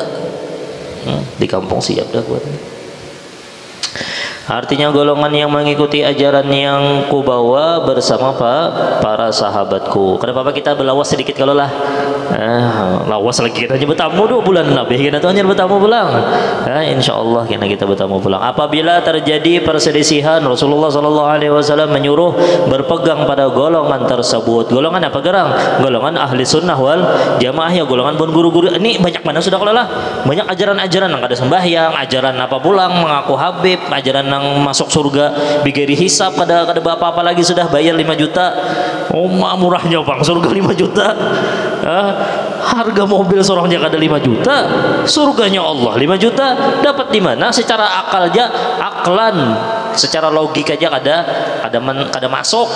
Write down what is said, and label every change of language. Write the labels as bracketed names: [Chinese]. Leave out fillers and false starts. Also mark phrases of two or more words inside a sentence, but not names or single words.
[Banjar] Di kampung siap dah buat. Artinya golongan yang mengikuti ajaran yang kubawa bersama para sahabatku. Kenapa kita berlawas sedikit kalau lah lawas lagi kita hanya bertamu 2 bulan lebih kita tuh hanya bertamu pulang. Insyaallah kita bertamu pulang. Apabila terjadi perselisihan Rasulullah [Arabic] صلى الله عليه وسلم [Banjar] menyuruh berpegang pada golongan tersebut. Golongan apa gerang? Golongan [Arabic] أهل السنة والجماعة [Banjar] ya golongan pun guru-guru. Ini banyak mana sudah kalau lah. Banyak ajaran-ajaran yang ada sembahyang, ajaran apa pulang mengaku Habib, ajaran yang masuk surga bigeri hisap kada apa-apa lagi sudah bayar 5 juta. Oh murahnya Bang surga 5 juta. Harga mobil seorangnya kada 5 juta, surganya Allah 5 juta dapat di mana? Secara aklan, secara logika aja kada masuk.